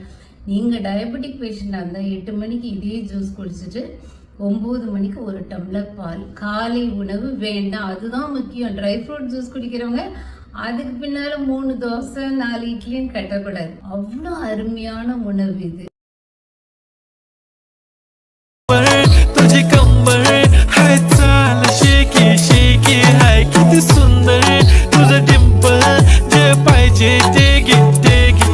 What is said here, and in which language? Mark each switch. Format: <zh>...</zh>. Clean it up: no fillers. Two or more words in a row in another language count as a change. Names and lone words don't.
<ta>நீங்கள்</ta> <en>diabetic patientஆக</en> <ta>இருந்தால் 8 மணிக்கு இதே ஜூஸ் குடிச்சிட்டு 9 மணிக்கு ஒரு டம்ளர் பால். காலை உணவு வேண்டாம், அதுதான் முக்கியம்.</ta> <en>dry fruit juice</en> <ta>குடிக்கிறவங்க அதுக்கு பின்னால 3 தோசை 4 இட்லின்னு கட்டக்கூடாது. அவ்வளோ அருமையான உணவு இது.</ta> <mr>तुझी कंबर हाय चाल शेकी शेकी हाय किती सुंदर तुझं डिंपल जे पाहिजे ते घे ते घे.</mr>